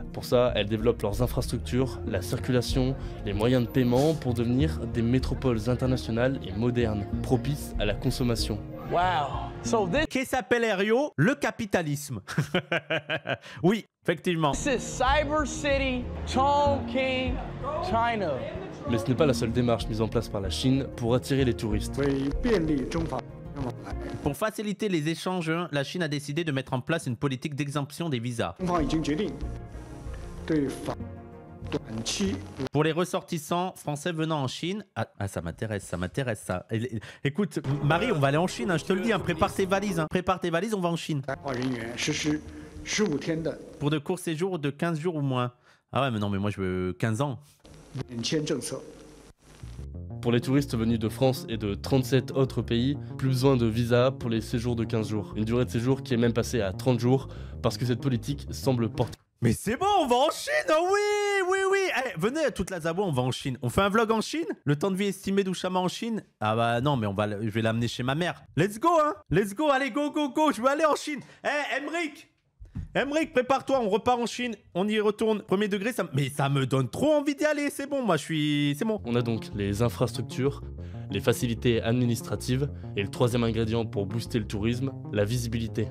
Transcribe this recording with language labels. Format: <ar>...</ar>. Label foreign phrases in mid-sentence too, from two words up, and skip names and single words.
<fr>Pour ça, elles développent leurs infrastructures, la circulation, les moyens de paiement pour devenir des métropoles internationales et modernes, propices à la consommation.</fr> <en>Wow. So</en> <fr>Qui s'appelle Rio, le capitalisme. Oui, effectivement.</fr> <en>this is Cyber City, Chongqing, China.</en> <fr>Mais ce n'est pas la seule démarche mise en place par la Chine pour attirer les touristes.</fr> <zh>为便利中法往来，</zh> <fr>Pour faciliter les échanges, la Chine a décidé de mettre en place une politique d'exemption des visas.</fr> <zh>中方已经决定对法短期</zh> <fr>Pour les ressortissants français venant en Chine... Ah, ça m'intéresse, ça. Écoute, Marie, on va aller en Chine, hein, je te le dis, hein, prépare tes valises. Hein. Prépare tes valises, on va en Chine.</fr> <zh>来华人员实施15天的</zh> <fr>Pour de courts séjours de 15 jours ou moins. Ah ouais, mais non, mais moi je veux 15 ans.</fr> <zh>免签政策。</zh> <fr>Pour les touristes venus de France et de 37 autres pays, plus besoin de visa pour les séjours de 15 jours. Une durée de séjour qui est même passée à 30 jours parce que cette politique semble porter... Mais c'est bon, on va en Chine, oh oui. Eh, venez à toute la Zabo, on va en Chine. On fait un vlog en Chine? Le temps de vie estimé d'Ouchama en Chine? Ah bah non, mais je vais l'amener chez ma mère.</fr> <en>Let's go, hein. Let's go,</en> <fr>allez, go. Je veux aller en Chine. Eh, Emric, prépare-toi, on repart en Chine. On y retourne. Premier degré, mais ça me donne trop envie d'y aller. C'est bon, c'est bon. On a donc les infrastructures, les facilités administratives et le troisième ingrédient pour booster le tourisme, la visibilité.</fr>